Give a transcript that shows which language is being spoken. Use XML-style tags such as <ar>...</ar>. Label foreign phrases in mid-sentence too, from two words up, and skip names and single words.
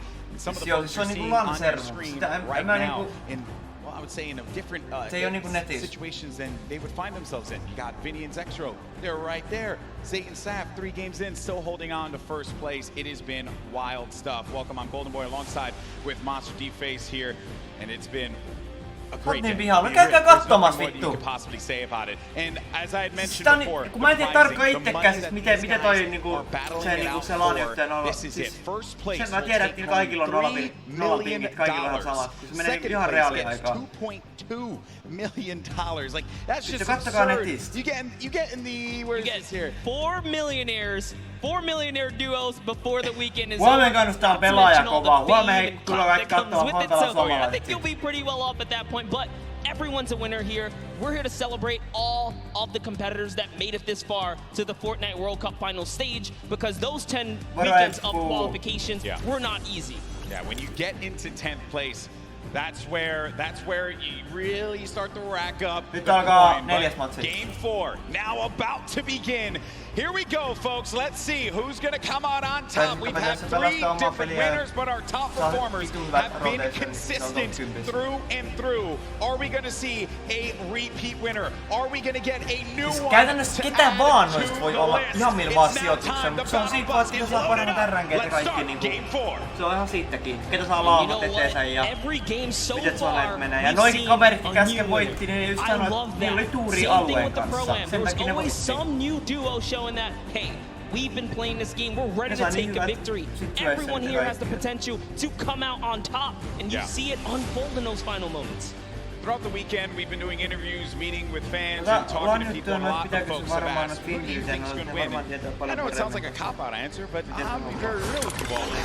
<en>And some of the folks you're seeing on your screen right now in, well, I would say in a different situations than they would find themselves in. You got Vinny and Zexro, they're right there. Zayt and Saf, 3 games in, still holding on to first place. It has been wild stuff. Welcome, I'm Golden Boy alongside with Monster D-Face here, and it's been a great day.</en> <fi>Käykää katsomassa vittu.</fi> <en>You could possibly say about it. And as I had mentioned before,</en> <fi>kun mä en tiedä tarkkaan itsekään siis miten toi niinku se lani yhteen on. Siis sen mä tiedän, että kaikilla on nollapingit, kaikilla on samat. Se menee ihan reaaliaikaan.</fi> <en>$2.2 million. Like that's just</en> <fi>katsokaa</fi> <en>absurd.</en> <fi>netistä.</fi> <en>You get in the where is this here? 4 millionaire duos before the weekend is</en> <fi>Huomenna kannustaa pelaaja kovaa. Huomenna tulee kaikki katsomaan Fantalan suomalaiset.</fi> <en>I think you'll be pretty well off at that point, but everyone's a winner here. We're here to celebrate all of the competitors that made it this far to the Fortnite World Cup final stage, because those 10 weekends of qualifications were not easy. Yeah, when you get into 10th place, that's where you really start to rack up the coin. Game 4 now about to begin. Here we go, folks. Let's see who's going to come out on top. We've had 3 different winners, but our top performers have been consistent through and through. Are we going to see a repeat winner? Are we going to get a new one?</en> <fi>Käytännössä ketä vaan noista voi olla ihan millä vaan sijoituksen, mutta se on siitä vaan, että saa paremmat RNGt ja kaikki niinku. Se on ihan siitäkin. Ketä saa laumat eteensä ja miten zoneet menee. Ja noikin kaveritkin käsken voitti, niin just sanoi, että niillä oli tuuri alueen kanssa. Sen takia ne voitti.</fi> <en>That hey, we've been playing this game, we're ready to take a victory. Everyone here has the potential to come out on top, and you see it unfold in those final moments. Throughout the weekend, we've been doing interviews, meeting with fans, and talking to people. A lot of folks have asked, who do you think's going to win? I know it sounds like a cop-out answer, but I'll be very real with you all.</en>